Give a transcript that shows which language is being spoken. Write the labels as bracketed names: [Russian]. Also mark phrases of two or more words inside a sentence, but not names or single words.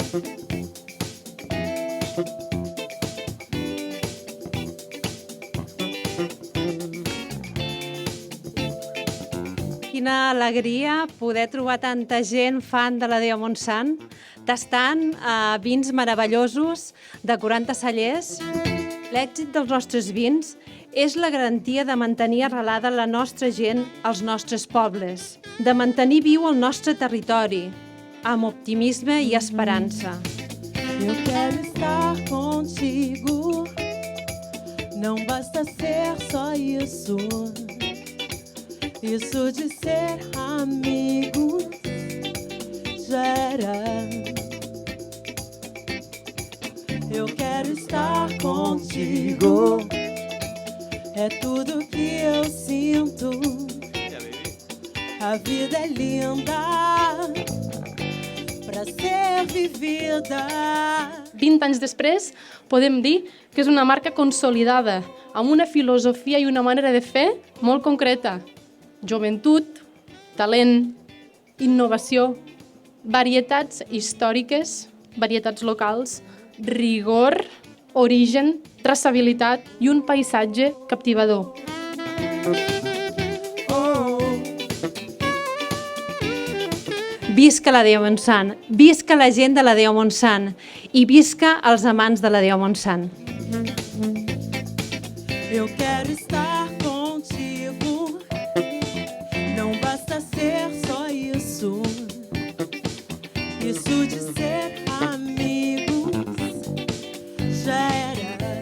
[Catalan] Quina alegria poder trobar tanta gent fan de la Déu Montsant, tastant vins meravellosos de 40 cellers. L'èxit dels nostres vins és la garantia de mantenir arrelada la nostra gent als nostres pobles, de mantenir viu el nostre territori, amb optimisme i esperança. [Portuguese] Eu quero estar contigo, não basta ser só isso. Isso de ser amigos já era. Eu quero estar contigo, é tudo que eu sinto. A vida é linda pra ser vivida. [Catalan] 20 anys després, podem dir que és una marca consolidada, amb una filosofia i una manera de fer molt concreta. Joventut, talent, innovació, varietats històriques, varietats locals, rigor, origen, traçabilitat i un paisatge captivador. Visca la Déu Montsant, visca la gent de la Déu Montsant i visca els amants de la Déu Montsant. [Portuguese] Eu quero estar contigo, não basta ser só isso. Isso de ser amigos já era.